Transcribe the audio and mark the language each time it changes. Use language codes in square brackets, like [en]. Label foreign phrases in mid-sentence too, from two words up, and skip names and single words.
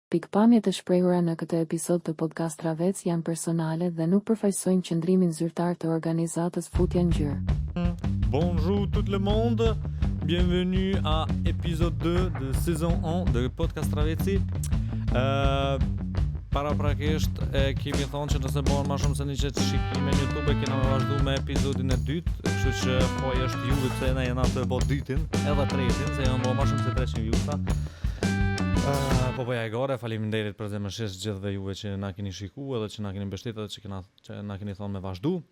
[sq] Pikpamjet e shprehura në këtë episod të podcast Travec janë personale dhe nuk përfaqësojnë qëndrimin zyrtar të organizatës Futja Ngjyrë. [fr] Bonjour tout le monde, bienvenue à épisode 2 de saison 1 de podcast Traveci. [sq] Paraprakisht kemi thonë që nëse bëhen më shumë se 100 shikime në YouTube kena me vazhdu me episodin e dytë, kështu që po është juve pse na jena të bë dytin, edhe tretin, se janë më shumë se 300 views-a. Po e gore, faleminderit për zemërsisht gjithëve juve që na keni shikuar edhe që na keni mbështetur edhe që na keni thonë me vazhdu.